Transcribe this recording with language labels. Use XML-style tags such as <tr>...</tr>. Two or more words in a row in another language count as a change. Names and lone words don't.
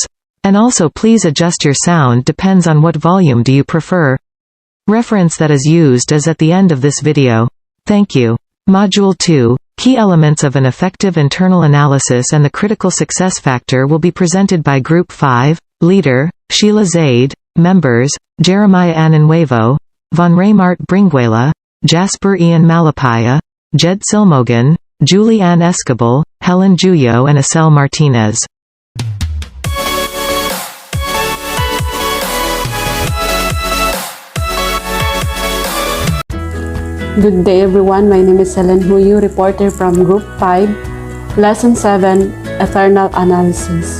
<en>And also please adjust your sound depends on what volume do you prefer. Reference that is used is at the end of this video. Thank you. Module 2, Key Elements of an Effective Internal Analysis and the Critical Success Factor will be presented by Group 5, Leader, Shiela ZAIDE, Members, Jeremiah ANNONUEVO, Vonreymart BRINGUELA, Jasper Ian MALAPAYA, Jed SILMOGAN, Julianne ESCOBAL, Helen JUYO and Acel MARTINEZ. Good day everyone, my name is Helen, reporter from Group 5, Lesson 7, Internal Analysis.</en>